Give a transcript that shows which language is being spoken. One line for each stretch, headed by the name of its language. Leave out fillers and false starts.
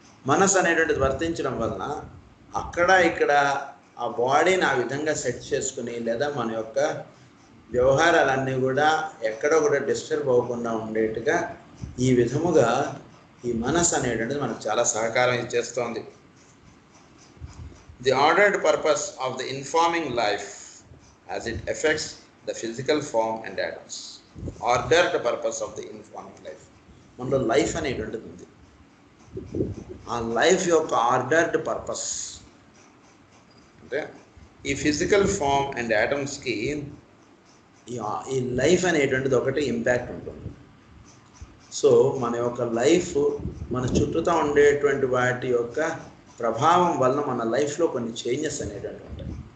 Telugu: మనసు అనేటువంటిది వర్తించడం వలన అక్కడ ఇక్కడ ఆ బాడీని ఆ విధంగా సెట్ చేసుకుని, లేదా మన యొక్క వ్యవహారాలన్నీ కూడా ఎక్కడో కూడా డిస్టర్బ్ అవ్వకుండా ఉండేట్టుగా ఈ విధముగా ఈ మనసు అనేటువంటిది మనకు చాలా సహకారం ఇచ్చేస్తోంది.
English: The ordered purpose of the informing life as it affects the physical form and atoms. Ordered purpose of the informing life.
Telugu: మనలో లైఫ్ అనేటువంటిది ఉంది. ఆ లైఫ్ యొక్క ఆర్డర్డ్ పర్పస్ అంటే ఈ ఫిజికల్ ఫామ్ అండ్ యాటమ్స్కి ఈ లైఫ్ అనేటువంటిది ఒకటి ఇంపాక్ట్ ఉంటుంది. సో మన యొక్క లైఫ్ మన చుట్టూతో ఉండేటువంటి వాటి యొక్క ప్రభావం వలన మన లైఫ్లో కొన్ని చేంజెస్ అనేటువంటి ఉంటాయి.